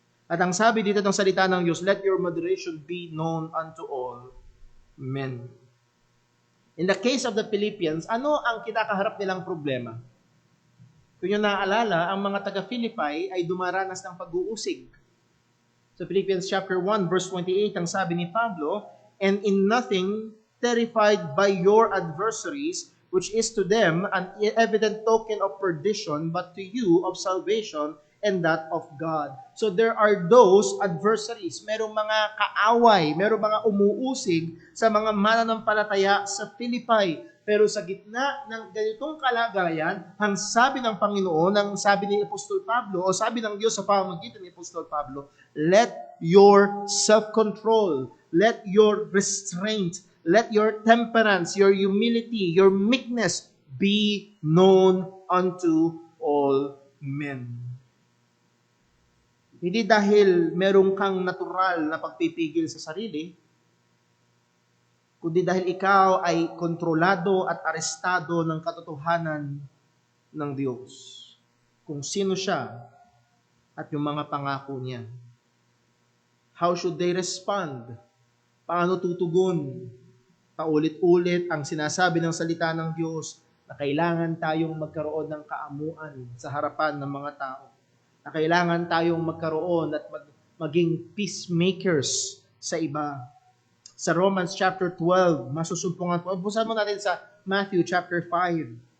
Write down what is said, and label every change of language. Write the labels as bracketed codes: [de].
[tl] At ang sabi dito ng salita ng Diyos, [en] let your moderation be known unto all men. In the case of the Philippians, [tl] ano ang kinakaharap nilang problema? Kung yung naaalala, ang mga taga-Philippi ay dumaranas ng pag-uusig. [en] So Philippians chapter 1 verse 28, [tl] ang sabi ni Pablo, [en] and in nothing terrified by your adversaries, which is to them an evident token of perdition, but to you of salvation, and that of God. So there are those adversaries, [tl] merong mga kaaway, merong mga umuusig sa mga mananampalataya sa Philippi. Pero sa gitna ng ganitong kalagayan, ang sabi ng Panginoon, ang sabi ni Apostol Pablo, o sabi ng Diyos sa pamamagitan ni Apostol Pablo, [en] let your self-control, let your restraint, let your temperance, your humility, your meekness be known unto all men. [tl] Hindi dahil merong kang natural na pagpipigil sa sarili, kundi dahil ikaw ay kontrolado at arestado ng katotohanan ng Diyos. Kung sino siya at yung mga pangako niya. [en] How should they respond? [tl] Paano tutugon? Paulit-ulit ang sinasabi ng salita ng Diyos na kailangan tayong magkaroon ng kaamuan sa harapan ng mga tao. Na kailangan tayong magkaroon at maging peacemakers sa iba. Sa Romans chapter 12, masusumpungan po. Busan mo natin sa Matthew chapter 5.